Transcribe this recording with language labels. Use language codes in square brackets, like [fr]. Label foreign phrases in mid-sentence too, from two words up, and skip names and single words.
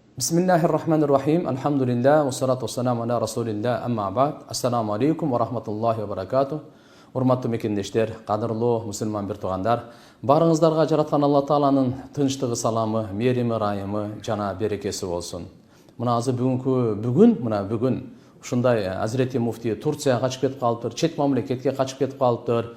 [ar] بسم الله الرحمن الرحيم. الحمد لله. والصلاة والسلام على رسول الله. أما بعد. السلام عليكم ورحمة الله وبركاته. [ky] Урматтуу мекендештер, кадырлуу мусулман бир туугандар, барыңыздарга жараткан Алла Тааланын тынчтыгы, саламы, мерими, райымы жана берекеси болсун. Мына азыр бүгүн ушундай Азирети муфти Турцияга качып кетип калыптыр, чет мамлекетке качып кетип калыптыр.